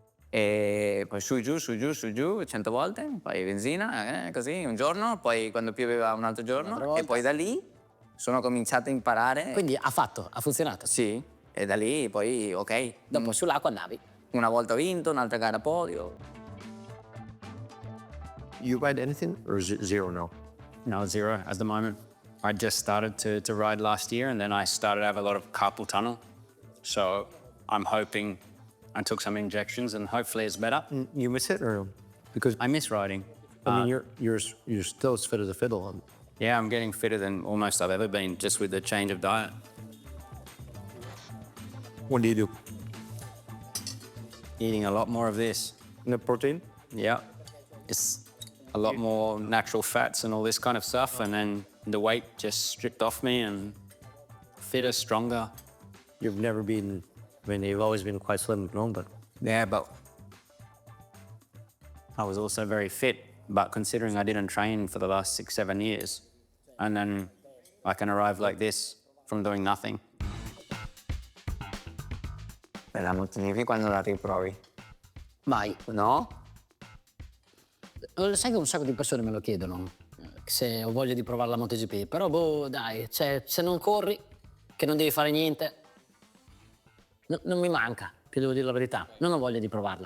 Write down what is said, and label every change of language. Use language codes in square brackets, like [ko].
[it] e poi su, giù, su, giù, su, giù, 100 volte, poi benzina, così, un giorno, poi quando pioveva un altro giorno, Un'altra volta. e poi da lì sono cominciato a imparare. Quindi ha funzionato. Sì, e da lì poi, ok. Dopo sull'acqua andavi. Una volta ho vinto, un'altra gara podio. [en] You ride anything or zero now? No, zero at the moment. I just started to ride last year, and then I started to have a lot of carpal tunnel. So I'm hoping I took some injections, and hopefully it's better. You miss it or because I miss riding. I mean you're still as fit as a fiddle. Yeah, I'm getting fitter than almost I've ever been just with the change of diet. What do you do? Eating a lot more of this. The protein? Yeah. It's a lot more natural fats and all this kind of stuff, and then the weight just stripped off me and fitter, stronger. You've never been. I mean, you've always been quite slim, no? But Yeah, but I was also very fit. But considering I didn't train for the last 6-7 years, and then I can arrive like this from doing nothing. [it] Per la MotoGP quando la riprovi? Mai. No? Sai che un sacco di persone me lo chiedono, se ho voglia di provare la MotoGP. Però boh, dai, cioè, se non corri, che non devi fare niente, non mi manca, ti devo dire la verità. Non ho voglia di provarla.